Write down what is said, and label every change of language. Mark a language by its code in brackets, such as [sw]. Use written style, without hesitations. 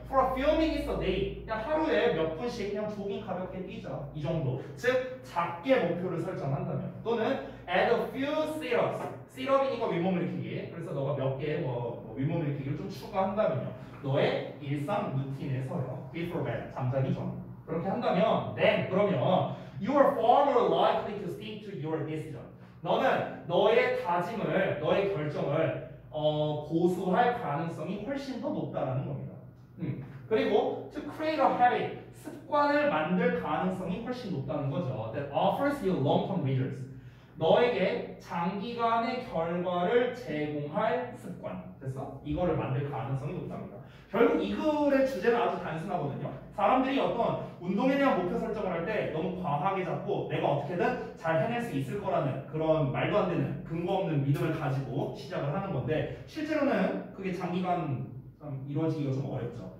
[en] For a few minutes a day, [ko] 그냥 하루에 몇 분씩 그냥 조깅 가볍게 뛰자. 이 정도. 즉 작게 목표를 설정한다면, 또는 [en] add a few sit-ups. [ko] sit-up이니까 윗몸 일으키기. 그래서 너가 몇 개 뭐 윗몸 일으키기를 좀 추가한다면요. 너의 일상 루틴에서요. [en] Before bed, [ko] 잠자기 전. 그렇게 한다면, [en] then [ko] 그러면 [en] you are far more likely to stick to your decision. [ko] 너는 너의 다짐을, 너의 결정을 고수할 가능성이 훨씬 더 높다라는 겁니다. 그리고 [en] to create a habit, [ko] 습관을 만들 가능성이 훨씬 높다는 거죠. [en] That offers you long-term results. [ko] 너에게 장기간의 결과를 제공할 습관. 됐어? 이거를 만들 가능성이 높답니다. 결국 이 글의 주제는 아주 단순하거든요. 사람들이 어떤 운동에 대한 목표 설정을 할 때 너무 과하게 잡고 내가 어떻게든 잘 해낼 수 있을 거라는 그런 말도 안 되는 근거 없는 믿음을 가지고 시작을 하는 건데 실제로는 그게 장기간 이루어지기가 좀 어렵죠.